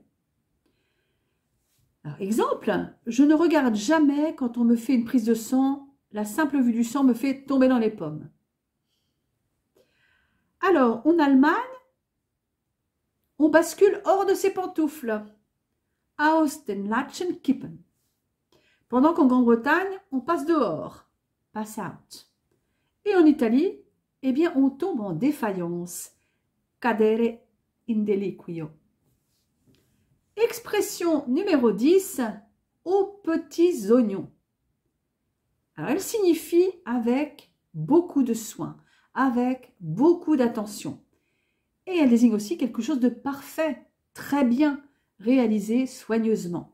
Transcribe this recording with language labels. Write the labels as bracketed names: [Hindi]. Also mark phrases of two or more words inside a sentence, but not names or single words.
[French] Alors, exemple, je ne regarde jamais quand on me fait une prise de sang. La simple vue du sang me fait tomber dans les pommes. Alors, en Allemagne, on bascule hors de ses pantoufles. [German] Aus den Latschen kippen. [French] Pendant qu'en Grande-Bretagne, on passe dehors. [English] Pass out. [French] Et en Italie, eh bien, on tombe en défaillance. [Italian] Cadere in deliquio. [French] Expression numéro 10, aux petits oignons. Alors, elle signifie avec beaucoup de soin, avec beaucoup d'attention. Et elle désigne aussi quelque chose de parfait, très bien, réalisé soigneusement.